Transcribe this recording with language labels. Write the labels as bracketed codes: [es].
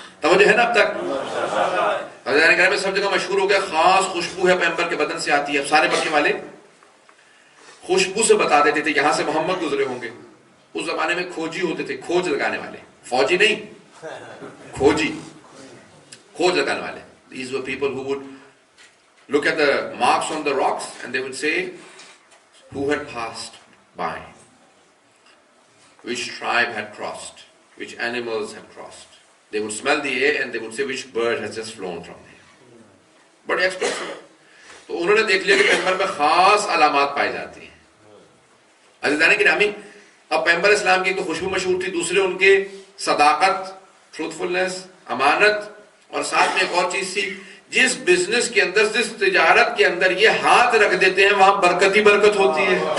[ur] توجہ ہے نا اب تک؟ عزیزان گرامی، سب جگہ مشہور ہو گیا خاص خوشبو ہے پیغمبر کے بدن سے آتی ہے. اب سارے مکے والے خوشبو سے بتا دیتے تھے یہاں سے محمد گزرے ہوں گے. اس زمانے میں کھوجی ہوتے تھے، کھوج لگانے والے، فوجی نہیں، کھوجی، کھوج لگانے والے. [en] These were people who would look at the marks on the rocks and they would say who had passed by, which tribe had crossed, which animals had crossed. They would smell the air and they would say which bird has just flown from there. [ur] بڑے expert تھے. تو انہوں نے دیکھ لیا کہ پیغمبر میں خاص علامات پائی جاتی ہیں. عزیزان گرامی، اب پیغمبر اسلام کی تو خوشبو مشہور تھی، دوسرے ان کے صداقت، ٹروتھفلنس، امانت، اور ساتھ میں ایک اور چیز تھی، جس بزنس کے اندر، جس تجارت کے اندر یہ ہاتھ رکھ دیتے ہیں وہاں برکت ہی برکت ہوتی ہے.